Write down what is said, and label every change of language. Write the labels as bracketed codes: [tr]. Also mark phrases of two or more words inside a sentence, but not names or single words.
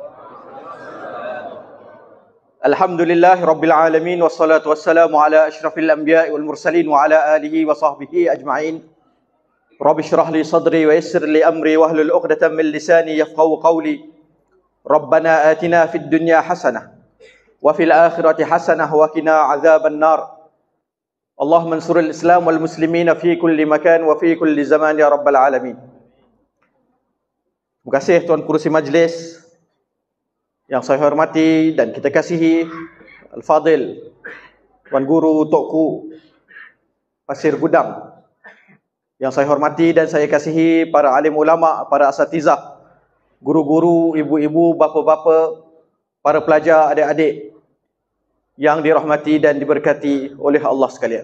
[ar] الحمد لله رب العالمين والصلاة والسلام على أشرف الأنبياء والمرسلين وعلى آله وصحبه أجمعين. رب اشرح لي صدري ويسر لي أمري واحلل عقدة من لساني يفقهوا قولي. ربنا آتنا في الدنيا حسنة وفي الآخرة حسنة وقنا عذاب النار. اللهم انصر الإسلام والمسلمين في كل مكان وفي كل زمان يا رب العالمين. [ms] Terima kasih Tuan Kerusi Majlis yang saya hormati dan kita kasihi, Al-Fadhil Tuan Guru Tokku Pasir Gudang yang saya hormati dan saya kasihi, para alim ulama, para asatizah, guru-guru, ibu-ibu, bapa-bapa, para pelajar, adik-adik yang dirahmati dan diberkati oleh Allah sekalian.